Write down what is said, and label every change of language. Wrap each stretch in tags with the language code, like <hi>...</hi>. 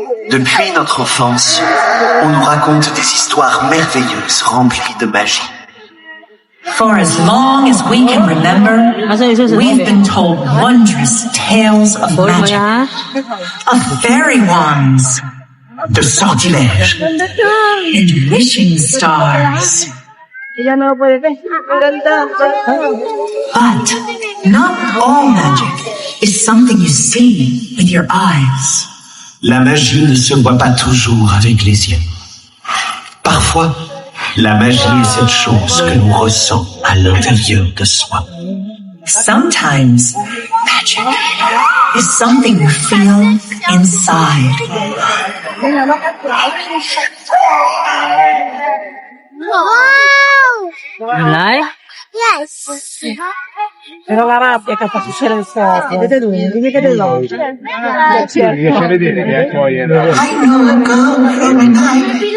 <fr>Depuis notre enfance, on nous raconte des histoires merveilleuses remplies de magie.</fr> <en>For as long as we can remember, we've been told wondrous tales of magic, of fairy wands,</en> <fr>De sortilèges,</fr> <en>and wishing stars. But not all magic is something you see with your eyes.</en> <fr>La magie ne se voit pas toujours avec les yeux. Parfois, la magie est cette chose que l'on ressent à l'intérieur de soi.</fr> <en>Sometimes magic is something you feel inside. Wow! Alay? Yes! I know a girl from a night.</en>